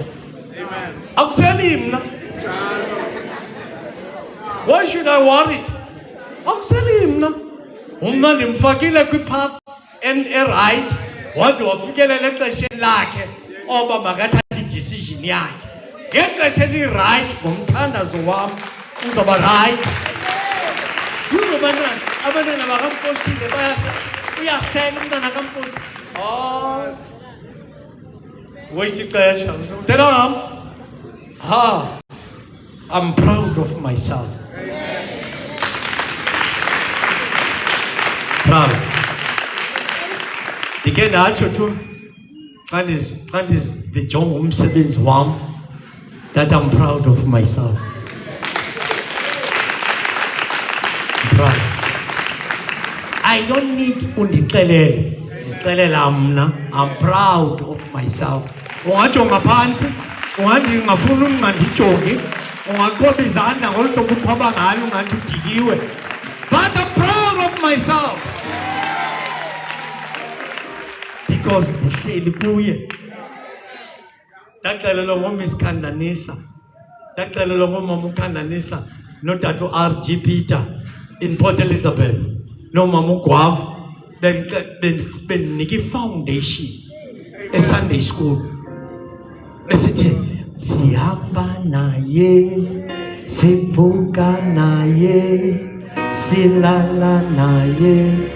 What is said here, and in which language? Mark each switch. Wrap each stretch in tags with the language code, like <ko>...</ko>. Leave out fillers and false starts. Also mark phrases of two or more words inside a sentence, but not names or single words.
<xh>Amen. Akuseli mna.</xh> <en>Why should I worry?</en> <xh>Akuseli mna. Umna ndimfakile kwipath right. Wade wafikelela exesheni lakhe oba makathathe idecision yakhe. Ngexesha eli-right ngomthandazo wam uzawuba right. Abantwana bakampostile uyasela umntana kampostile. Waste ixesha. Uthela ngam?</xh> <en>I'm proud of myself. Proud.</en> <xh>Ndike ndatsho tu xa ndijonga umsebenzi wam</xh> <en>that I'm proud of myself. I'm proud. I don't need undixelele.</en> <xh>Ndizixelela mna.</xh> <en>I'm proud of myself.</en> <xh>Ungatsho ngaphansi, ungathi ngafuna ungandijongi, ungaqoba izandla ngolu hlobo uqhoba ngalo ungathi udikiwe.</xh> <en>But I'm proud of myself. Because</en> <xh>ndihleli kuye. Ndaxelelwa ngoMiss Khandanisa. Ndaxelelwa ngomama uKhandanisa notata uRG Peter in Port Elizabeth. Nomama uGwavu bendinika ifoundation eSunday school. Besithi sihamba naye, sivuka naye, silala naye,</xh>